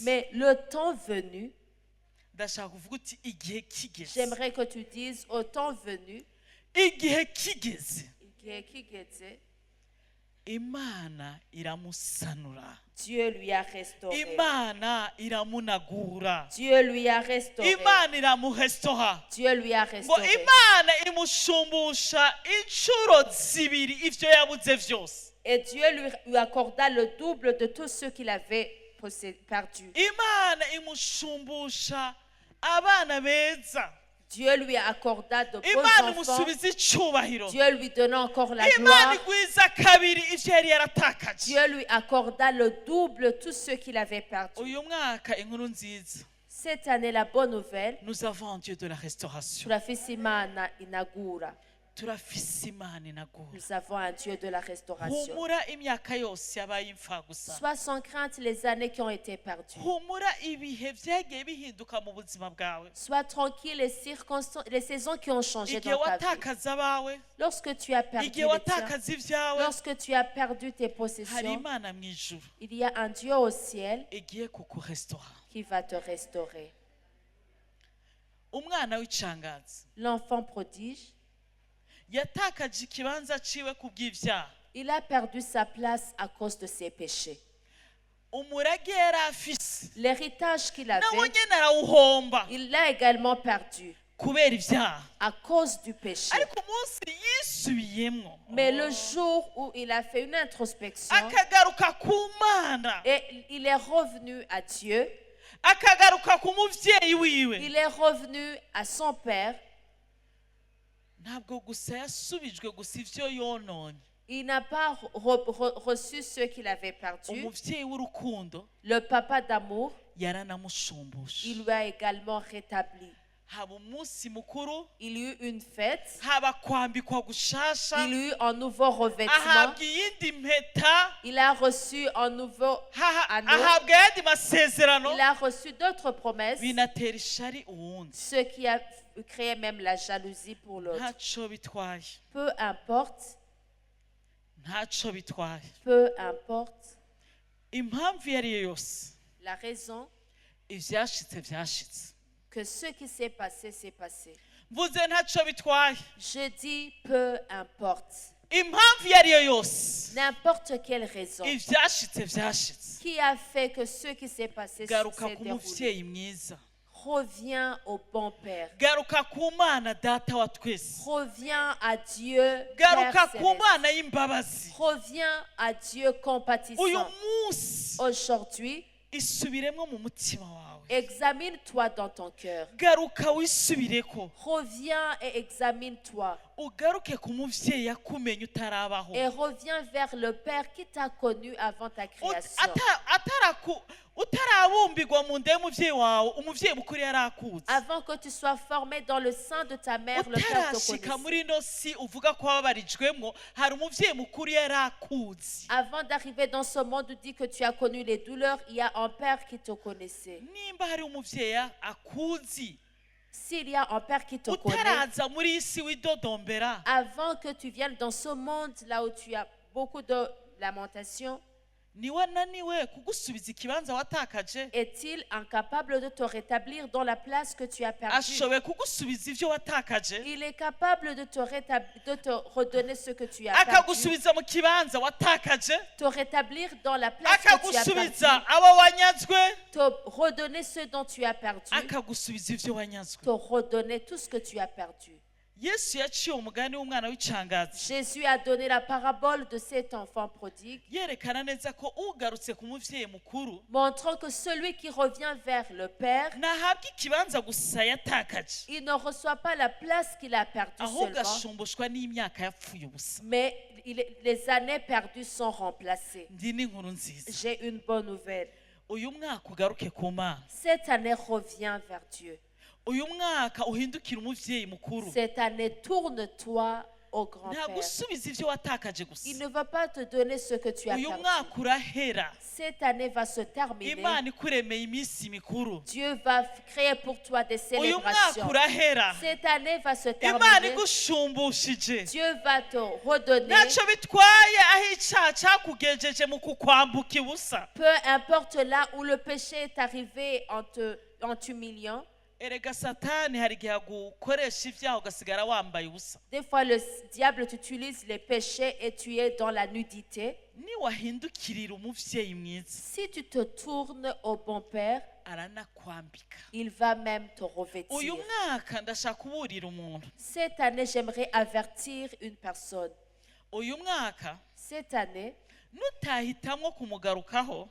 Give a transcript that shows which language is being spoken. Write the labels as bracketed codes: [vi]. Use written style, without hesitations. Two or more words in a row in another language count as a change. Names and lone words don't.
[fr] Mais le temps venu, [rn] ndashaka kuvuga uti igihe kigeze, [fr] j'aimerais que tu dises au temps venu, [rn] igihe kigeze imana iramusanura, [fr] Dieu lui a restauré. [rn] imana iramunagura, [fr] Dieu lui a restauré. [rn] imana iramuhestoha, [fr] Dieu lui a ngo restauré. [rn] imana imushumbusha inshuro zibiri ivyo yabuze vyose. [fr] Et Dieu lui accorda le double de tout ce qu'il avait perdu. [rn] imana imushumbusha abana beza, [fr] Dieu lui accorda de beaux imana enfants. [rn] imusubiza icubahiro, [fr] Dieu lui donna encore la imana gloire. [rn] igwiza kabiri ivyo yari yaratakaje. [fr] Dieu lui accorda le double tout ce qu'il avait perdu. [rn] uyu mwaka inkuru nziza, [fr] Cette année, la bonne nouvelle, nous avons un Dieu de la restauration, [rn] turafise Imana inagura. turafise imana inagura. [fr] Nous avons un Dieu de la restauration. [rn] humura imyaka yose yabaye imfa gusa, [fr] Sois sans crainte les années qui ont été perdues. [rn] humura ibihe vyagiye bihinduka mu buzima bwawe, [fr] Sois tranquille les circonstances, les saisons qui ont changé igihe dans ta vie. [rn] watakaza abawe, [fr] Lorsque tu as perdu igihe les tiens, [rn] watakaza ivyawe, [fr] lorsque tu as perdu tes hari possessions, [rn] imana mu ijuru [fr] il y a un Dieu au ciel [rn] igiye kukurestora. [fr] qui va te restaurer. [rn] umwana w'icangazi [fr] L'enfant prodige, [rn] yatakaje ikibanza ciwe kubw'ivyaha, [fr] il a perdu sa place à cause de ses péchés. [rn] umurage yari afise [fr] L'héritage qu'il nawe avait, [rn] nyene arawuhomba [fr] il l'a également perdu [rn] kubera ivyaha. [fr] à cause du péché. [rn] ariko umunsi yisubiyemwo [fr] Mais le jour où il a fait une introspection [rn] akagaruka ku mana, [fr] et il est revenu à Dieu, [rn] akagaruka ku muvyeyi wiwe, [fr] il est revenu à son père, [rn] ntabwo gusa yasubijwe gusa ivyo yononye. [fr] il n'a pas reçu ce qu'il avait perdu. [rn] umuvyeyi w'urukundo [fr] Le papa d'amour, [rn] yaranamushumbusha. [fr] il lui a également rétabli. [rn] haba umunsi mukuru, [fr] Il y eut une fête, [rn] haba kwambikwa gushasha, [fr] il y eut un nouveau revêtement, [rn] ahabwa iyindi mpeta, [fr] il a reçu un nouveau anneau, [rn] ahabwa ayandi masezerano, [fr] il a reçu d'autres promesses, [rn] binatera ishari uwundi. [fr] ce qui a créé même la jalousie pour l'autre. [rn] ntaco bitwaye, [fr] Peu importe, [rn] ntaco bitwaye. [fr] peu importe [rn] impamvu iyo ari yo yose, [fr] la raison [rn] ivyashitse vyashitse. [fr] que ce qui s'est passé, s'est passé. [rn] mvuze ntaco bitwaye, [fr] Je dis peu importe. [rn] impamvu iyo ari yo yose, [fr] N'importe quelle raison [rn] ivyashitse vyashitse. [fr] qui a fait que ce qui s'est passé garuka s'est ku déroulé. [rn] muvyeyi mwiza, [fr] Reviens au bon Père. [rn] garuka ku mana data wa twese, [fr] Reviens à Dieu garuka Père ku céleste. [rn] mana y'imbabazi. [fr] Reviens à Dieu uyu compatissant. munsi Aujourd'hui, [rn] isubiremo mu mutima wawe, [fr] Examine-toi dans ton cœur. [rn] garuka wisubireko, [fr] Reviens et examine-toi. [rn] ugaruke ku muvyeyi yakumenye utarabaho. [fr] Et reviens vers le Père qui t'a connu avant ta création. [rn] utarabumbirwa mu nda y'umuvyeyi wawe, umuvyeyi mukuru yari akuzi. [fr] Avant que tu sois formé dans le sein de ta mère, le Père te utarashika connaissait. [rn] muri ino si uvuga ko wababarijwemwo, hari umuvyeyi mukuru yari akuzi. [fr] Avant d'arriver dans ce monde, tu dis que tu as connu les douleurs, il y a un Père qui te connaissait. [rn] Nimba hari umuvyeyi akuzi, [fr] S'il y a un Père qui te connaît, [rn] utaraza muri iyi si widodombera, [fr] avant que tu viennes dans ce monde là où tu as beaucoup de lamentation, [rn] niwe ananiwe kugusubiza ikibanza watakaje, [fr] est-il incapable de te rétablir dans la place que tu as perdue? [rn] ashoboye kugusubiza ivyo watakaje, [fr] Il est capable de te redonner ce que tu as perdu, [rn] akagusubiza mu kibanza watakaje, [fr] te rétablir dans la place que tu as akagusubiza perdue, [rn] abo wanyazwe, [fr] te redonner ce dont tu as perdu, [rn] akagusubiza ivyo wanyazwe. [fr] te redonner tout ce que tu as perdu. [rn] Yesu yaciye umugani w'umwana w'icangazi, [fr] Jésus a donné la parabole de cet enfant prodigue, [rn] yerekana neza ko ugarutse ku muvyeyi mukuru [fr] montrant que celui qui revient vers le Père, [rn] ntahabwa ikibanza gusa yatakaje, [fr] il ne reçoit pas la place qu'il a perdue ahubwo seulement, [rn] ashumbushwa n'imyaka yapfuye ubusa. [fr] mais les années perdues sont remplacées. [rn] Ndi n'inkuru nziza, [fr] J'ai une bonne nouvelle. [rn] uyu mwaka ugaruke ku Mana, [fr] Cette année, reviens vers Dieu. [rn] uyu mwaka uhindukire umuvyeyi mukuru, [fr] Cette année, tourne-toi au grand-père. [rn] ntagusubiza ivyo watakaje gusa. [fr] Il ne va pas te donner ce que tu as Uyu perdu. [rn] mwaka urahera, [fr] Cette année va se terminer. [rn] Imana ikuremeye iminsi mikuru. [fr] Dieu va créer pour toi des [rn] Uyu mwaka [fr] célébrations. urahera, Cette année va se Imana terminer. [rn] igushumbushyije. [fr] Dieu va te redonner. [rn] Ntacyo bitwaye aho icyaha cyakugejeje mu kukwambuka ibusa. [fr] Peu importe là où le péché est arrivé en t'humiliant. [rn] Erega Satani hari igihe agukoresha ibyaha ugasigara wambaye ubusa. [fr] Des fois, le diable utilise les péchés et tu es dans la nudité. [rn] Niwahindukirira umuvyeyi mwiza, [fr] Si tu te tournes au bon Père, [rn] aranakwambika. [fr] il va même te Uyu revêtir. [rn] mwaka ndashaka kuburira umuntu. [fr] Cette année, j'aimerais avertir une personne. [rn] Uyu mwaka [fr] Cette année, [rn] nutahitamwo kumugarukaho